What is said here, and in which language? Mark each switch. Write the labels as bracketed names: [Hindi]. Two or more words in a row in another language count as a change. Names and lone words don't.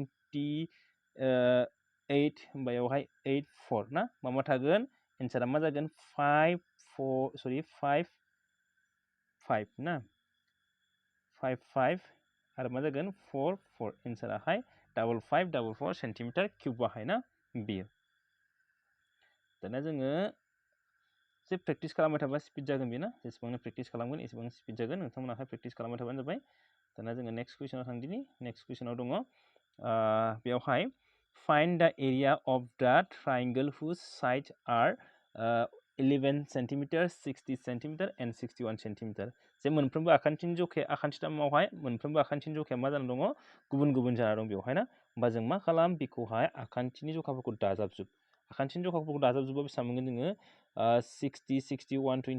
[Bodo] 28 होमबा बेयावहाय 8 4 ना मा थागोन एन्सारा मा जागोन 5 ना 5 5 आरो मा जागोन 4 4 एन्साराहाय 5544 [English] centimetre cube [Bodo] बाहाय ना बेयो दाना जोङो जे प्रेक्टिस खालामबाय थाबा स्पिड जागोन बेना जेसेबांनो प्रेक्टिस खालामगोन एसेबां स्पिड जागोन नोंथांमोनाहाय प्रेक्टिस खालामबाय थाबानो जाबाय दाना जोङो [English] next question [Bodo] थांदिनि [English] next question [Bodo] दङ बेयावहाय [English] find the area of the triangle whose sides are 11 centimetre 60 centimetre and 61 centimetre [Bodo] जे मोनफ्रोमबो आखान्थिनि जखाया आखान्थिथामावहाय मोनफ्रोमबो आखान्थिनि जखाया मा जाना दङ गुबुन गुबुन जाना दं बेवहाय ना होमबा जों मा खालाम बेखौहाय आखान्थिनि जखाफोरखौ दाजाबजोब आखान्थिनि जखाफोरखौ दाजाबजोबा बेसेबां मोनगोन जोङो 60 60 120